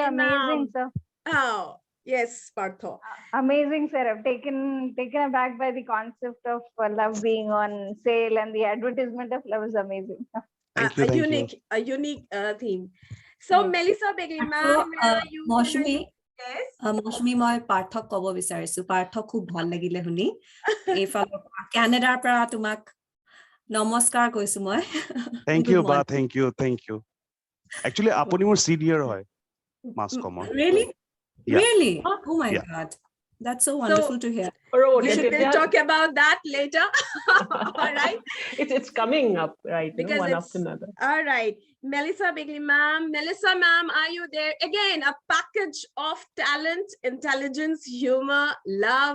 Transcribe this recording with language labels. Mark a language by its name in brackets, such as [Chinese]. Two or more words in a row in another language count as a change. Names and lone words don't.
[English] Amazing, sir. Oh, yes, Partha. Amazing, sir. I'm taken aback by the concept of love being on sale, and the advertisement of love is amazing. A unique theme. So yes. Melissa Begley, ma'am, Mousumi, Mousumi, [Assamese] মই পাৰ্থক ক'ব বিচাৰিছো, পাৰ্থ খুব ভাল লাগিলে শুনি। এইফালৰ কানাডাৰ পৰা তোমাক নমস্কাৰ কৈছো মই। [English] Thank you, ba. Thank you. Actually, [Assamese] আপুনি মোৰ senior হয়, [English] mass common. Really? Yeah. Really? Oh my God. That's so wonderful to hear. We should talk about that later. All right. It's coming up, right? Because one after another. All right. Melissa Begley, ma'am. Melissa, ma'am, are you there? Again, a package of talent, intelligence, humor, love.